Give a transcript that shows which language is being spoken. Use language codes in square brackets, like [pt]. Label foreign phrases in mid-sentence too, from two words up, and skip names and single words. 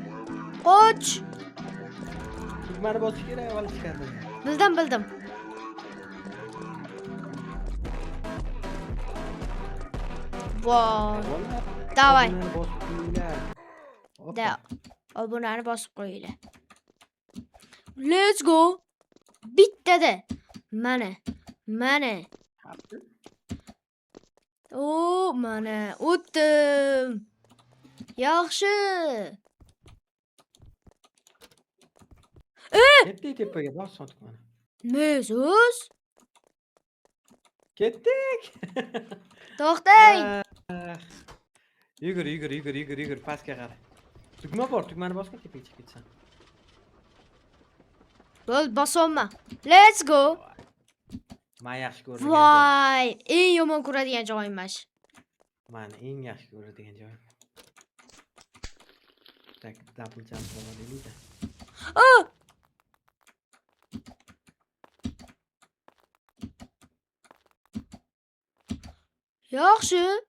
[uz] Tugmani bosish kerak, avval chiqardim. Bildim. Voy. [ru] Davay. Da. [uz] Obunani bosib qo'yinglar. [en] Let's go. [uz] Bittada. Mana. Mana. O'tdim. Yaxshi. Ketdik tepaga, bos sotiq mana. Mezuz, Ketdik. to'xtang. Ah, Yugur, pastga qara. Tugma bor, tugmani bosma tepaga chiqib ketsan. Bo'l, bosolma. [en] Let's go. [uz] Men yaxshi ko'radigan joy. Voy, eng yomon ko'radigan joyimiz. Meni eng yaxshi ko'radigan joyim. Tak, [en] double jump [uz] qilaveraylik-da. Oh! Yaxshi.